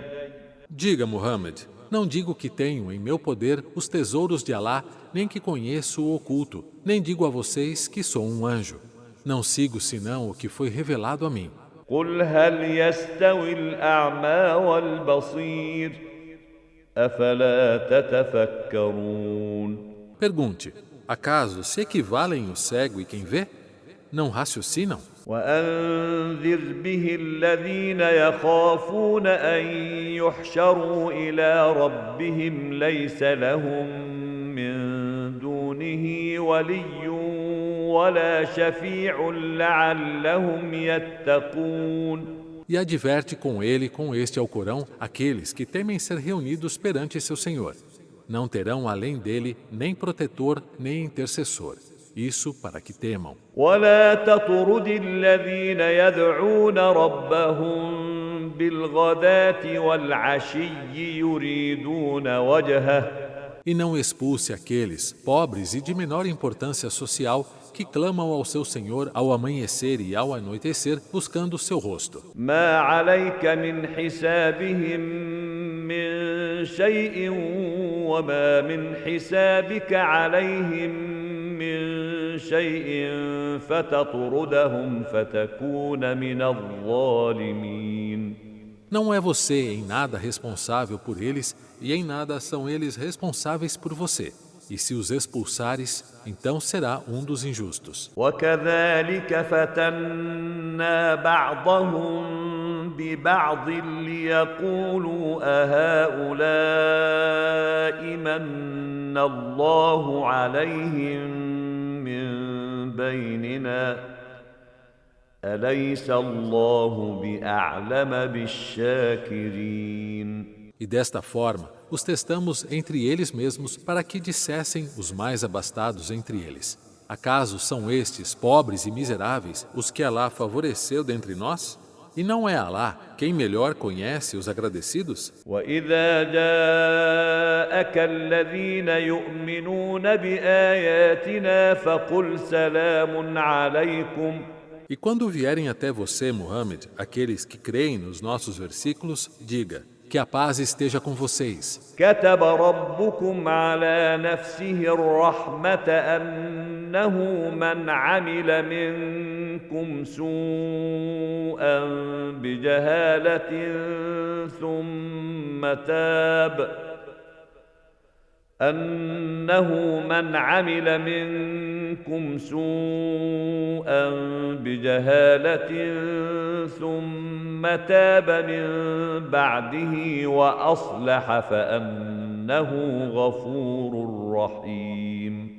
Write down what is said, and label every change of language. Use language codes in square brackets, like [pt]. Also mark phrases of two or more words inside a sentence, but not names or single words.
[pt] Diga, Muhammad, não digo que tenho em meu poder os tesouros de Alá, nem que conheço o oculto, nem digo a vocês que sou um anjo. Não sigo senão o que foi revelado a mim. [ar] قل هل يستوي الأعمى والبصير أفلا تتفكرون. [pt] Pergunte: acaso se equivalem o cego e quem vê? Não raciocinam? [ar] وأنذر به الذين يخافون أن يحشروا إلى ربهم ليس لهم من دونه ولي ولا شفيع لعلهم يتقون. [pt] E adverte com ele, com este Alcorão, aqueles que temem ser reunidos perante seu Senhor. Não terão além dele nem protetor, nem intercessor. Isso para que temam. [ar] ولا تطرد الذين يدعون ربهم بالغداة والعشي يريدون وجهه [pt] E não expulse aqueles, pobres e de menor importância social, que clamam ao seu Senhor ao amanhecer e ao anoitecer, buscando o seu rosto. [ar] ما عليك من حسابهم من شيء وما من حسابك عليهم من شيء فتطردهم فتكون من الظالمين. [pt] Não é você em nada responsável por eles, e em nada são eles responsáveis por você. E se os expulsares, então será um dos injustos. [ar] وكذلك فتنا بعضهم ببعض ليقولوا أهؤلاء من الله عليهم من بيننا أليس الله بأعلم بالشاكرين. [pt] E desta forma, os testamos entre eles mesmos para que dissessem os mais abastados entre eles: acaso são estes, pobres e miseráveis, os que Alá favoreceu dentre nós? E não é Alá quem melhor conhece os agradecidos? [ar] وإذا جاءك الذين يؤمنون بآياتنا فقل سلام عليكم. [pt] E quando vierem até você, Muhammad, aqueles que creem nos nossos versículos, diga: que a paz esteja com vocês. [ar] كتب ربكم على نفسه الرحمة أنه من عمل منكم سوءا بجهالة ثم تاب من بعده وأصلح فأنه غفور رحيم.